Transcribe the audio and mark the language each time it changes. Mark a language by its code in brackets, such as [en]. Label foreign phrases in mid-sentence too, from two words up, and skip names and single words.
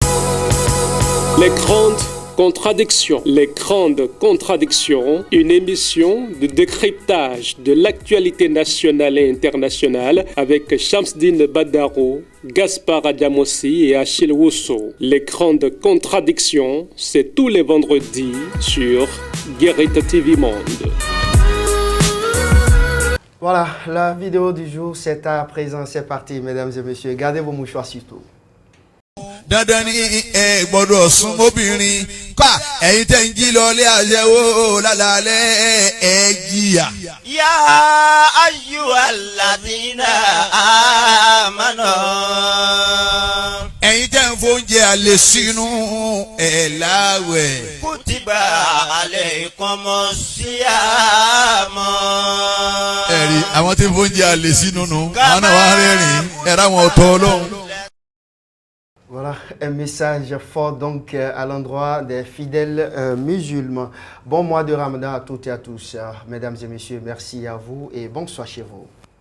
[fr] Les grandes contradictions, une émission de décryptage de l'actualité nationale et internationale avec Shamsdine Badarou, Gaspard Adamossi et Achille Wusso. Les grandes contradictions, c'est tous les vendredis sur Guérite TV Monde. Voilà, la vidéo du jour, c'est à présent, c'est parti, mesdames et messieurs. Gardez vos mouchoirs surtout. [yo] Dandan ni gbọ́dọ̀ sún mọ́bìnrin ká ẹ̀yin tẹ́ ń jí lọlé àṣẹwó lálálẹ́ ẹ jìyà. [ar] يا أيها الذين آمنوا. [yo] Ẹ̀yin tẹ́ ń fóúnjẹ àlè sínú ẹ̀ láwẹ̀. [ar] كتب عليكم الصيام. [yo] Ẹ̀rí àwọn tí ń fóúnjẹ àlè sínú nù àwọn náà wá rẹ́rìn-ín ẹ̀rọ àwọn ọ̀tọ̀ Ọlọ́run. [fr] Voilà, un message fort donc à l'endroit des fidèles musulmans. Bon mois de Ramadan à toutes et à tous. Mesdames et messieurs, merci à vous et bonsoir chez vous.